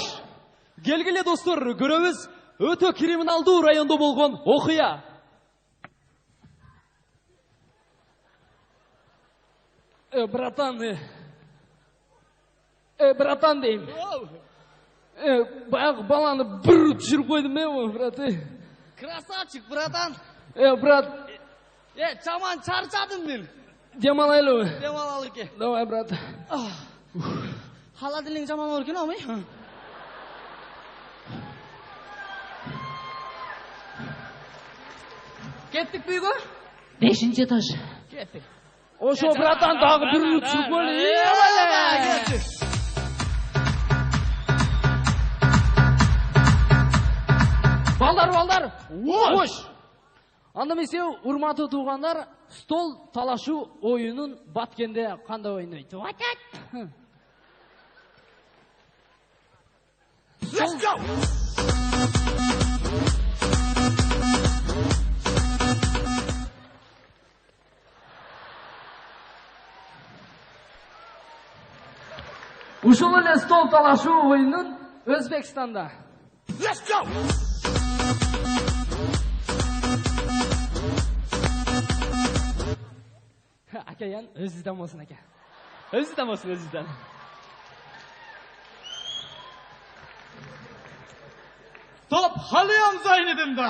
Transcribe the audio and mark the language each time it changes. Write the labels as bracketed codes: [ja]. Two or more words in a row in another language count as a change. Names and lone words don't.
[ky] Келгиле достор, көрөбүз, өтө криминалдуу райондо болгон окуя. Братан дейм. Баягы баланы бір түшүрүп койдум мен, браты. [ru] Красавчик, братан. [ky] Брат. Чаман чарчадым мен. Демалайлы. Демалалы ке. [ru] Давай, брат. [ky] Холодильник жаман оор экен, амай. Кеттик бүйгө? 5-чи этаж. Кеттик. Ошо, братан, дагы бір түшүрүп койду. Балдар! Ош! Анда эмесе, урматтуу туугандар, стол талашуу оюнун Баткенде кандай ойнойт? [en] Let's go! [ky] Ушул эле стол талашуу оюнун Өзбекстанда. [en] Let's go! [ky] Акаян, өзүдөн болсун ака. Өзүдөн болсун, өзүдөн. Топ халыям Зайнидин да.